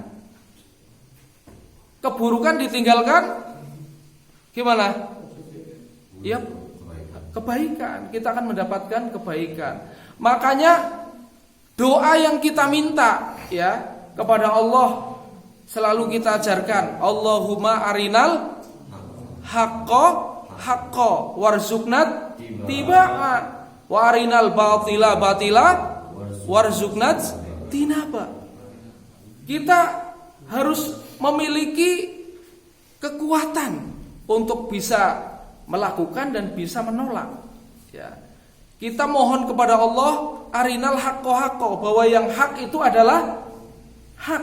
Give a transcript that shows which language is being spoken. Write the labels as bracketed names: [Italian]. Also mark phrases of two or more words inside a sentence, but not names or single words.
[Indonesian] Keburukan ditinggalkan gimana? Ya, kebaikan. Kita akan mendapatkan kebaikan. Makanya doa yang kita minta ya kepada Allah selalu kita ajarkan, [Arabic] اللهم أرنا الحق وارزقنا اتباعه وأرنا الباطل وارزقنا اجتنابه. [Indonesian] Kita harus memiliki kekuatan untuk bisa melakukan dan bisa menolak. Ya. Kita mohon kepada Allah, [Arabic] أرنا الحق, [Indonesian] bahwa yang hak itu adalah hak.